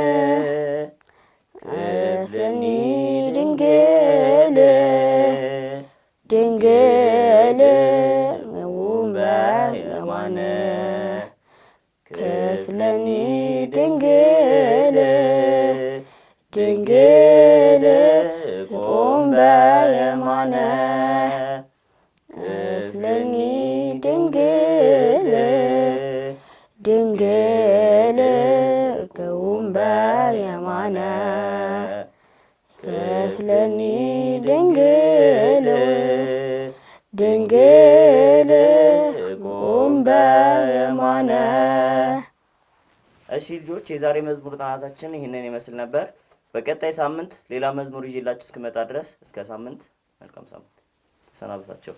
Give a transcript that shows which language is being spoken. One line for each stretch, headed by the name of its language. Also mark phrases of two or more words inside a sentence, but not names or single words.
Geez: ክፍልኒ ድንግል ድንግል በየማነ ክፍልኒ ድንግል ድንግል ቁም በየማነ ክፍልኒ ድንግል ድንግል ቁም በየማነ ክፍልኒ ድንግል ድንግል ቁም በየማነ።
Amharic: እሺ ልጆች የዛሬ መዝሙር ጥናታችን ይህንን ይመስል ነበር። በቀጣይ ሳምንት ሌላ መዝሙር ይዤላችሁ እስክመጣ ድረስ እስከ ሳምንት መልካም ሳምንት ተሰናበታችሁ።